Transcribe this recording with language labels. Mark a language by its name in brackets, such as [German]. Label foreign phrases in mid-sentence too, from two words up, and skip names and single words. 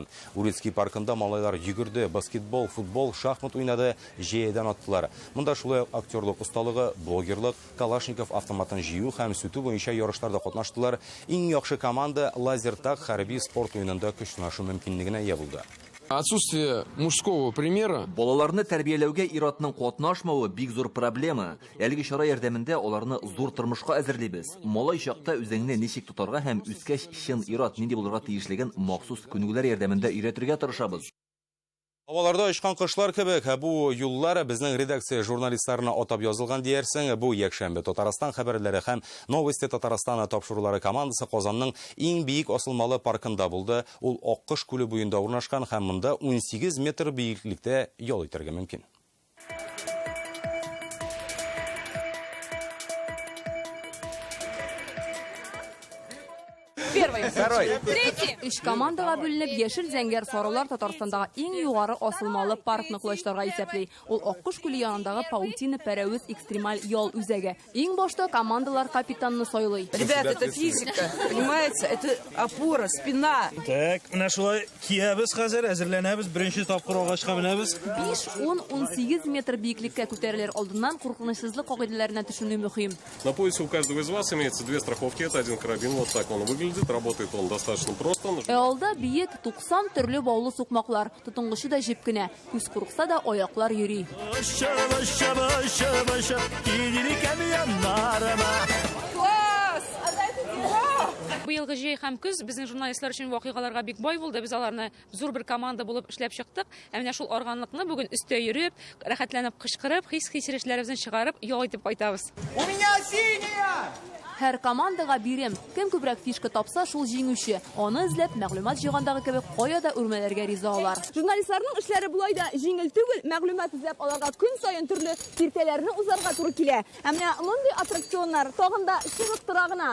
[Tatar] Урицкий паркында малайлар йөгерде, баскетбол, футбол, шахмат уйнады, җәядән аттылар. Монда шулай актерлык осталыгы, блогерлык, Калашников автоматын җыю һәм сүтү буенча ярышларда катнаштылар. Иң яхшы команда лазертаг хәрби спорт уенында көч сынашу мөмкинлегенә ия булды. [Russian] Отсутствие мужского примера. [Tatar] Балаларны тәрбияләүгә ир-атның катнашмавы бик зур проблема. Әлеге чара ярдәмендә аларны зур тормышка әзерлибез. Малай чакта үзеңне ничек тотарга һәм үскәч чын ир-ат нинди булырга тиешлеген махсус күнегүләр ярдәмендә өйрәтергә тырышабыз. Аваларда очкан кышлар кебек, бу юллар безнең редакция журналистларына атап язылган диярсең, бу якшәмбе Татарстан хәбәрләре һәм Новости Татарстана тапшырулары командасы Казанның иң биек асылмалы паркында булды. Ул Аккыш күле буенда урнашкан һәм монда 18 метр биеклектә ял итәргә мөмкин. [Russian] Второй. Третий. [Tatar] Үч командага бүленеп, яшел зәңгәр сарылар Татарстандагы иң югары асылмалы паркны кылыштырга исәпли. Ул Аккыш күле янындагы Паутина Пәрәвез экстремаль ял үзәге. Иң башта командалар капитанны сайлый. [Russian] Ребята, это физика, понимаете? Это опора, спина. Так, [Tatar] менә шулай киябез хәзер, әзерләнәбез, беренче тапкыр агачка менәбез. 5-10-18 метр биеклеккә күтәрелер алдыннан куркынычсызлык кагыйдәләренә төшенү мөһим. [Russian] На поясе у каждого из вас имеется 2 страховки, это один карабин, вот так он выглядит, работает он достаточно просто. [Tatar] Алда биек 90 төрле баулы сукмаклар, тотынгычы да җеп кенә, күз курыкса да аяклар йөри. Быелгы җәй һәм көз безнең журналистлар өчен вакыйгаларга бик бай булды. Без аларны зур бер команда булып эшләп чыктык. Менә шул арганлыкны бүген өстә йөреп, рәхәтләнеп, кычкырып, хис-кичерешләребезне чыгарып, ял итеп кайтабыз. [Russian] У меня синяя! [Tatar] Һәр командага бирем. Кем күбрәк фишка тапса, шул җиңүче. Аны эзләп, мәгълүмат җыйгандагы кебек, кая да үрмәләргә ризалар. Журналистларның эшләре булай да җиңел түгел, мәгълүмат эзләп аларга көн саен төрле киртәләрне узарга туры килә. Һәм менә мондый аттракционнар тагын да чыгып гына.